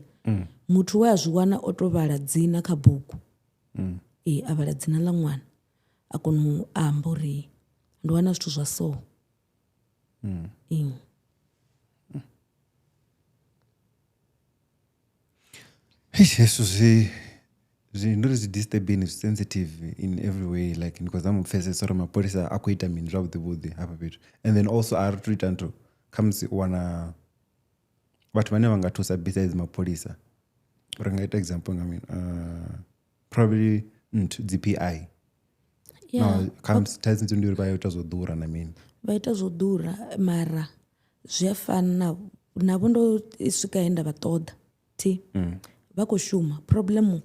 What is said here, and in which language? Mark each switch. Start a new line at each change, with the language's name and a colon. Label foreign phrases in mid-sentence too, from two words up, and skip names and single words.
Venda: Muthu we a zwi wana o to vhala dzina kha bugu a vhala dzina ḽa ṅwana a kona u amba uri ndi wana zwithu zwa so. Hezwo ndori zwi disturbing zwi
English: sensitive in every way like because I'm
Venda: pfesesa uri mapholisa a khou ita mini zwavhuḓi hafha fhethu
English: and then also
Venda: a ri to ita nthu khamusi u wana vhathu vhane vha nga thusa besides mapholisa uri nga ita example nga mini probably dzi PI thaidzo ndi uri vha ita zwo ḓura na mini vha ita zwo ḓura mara zwi a fana navho ndo swika he nda vha ṱoḓa vha khou shuma problem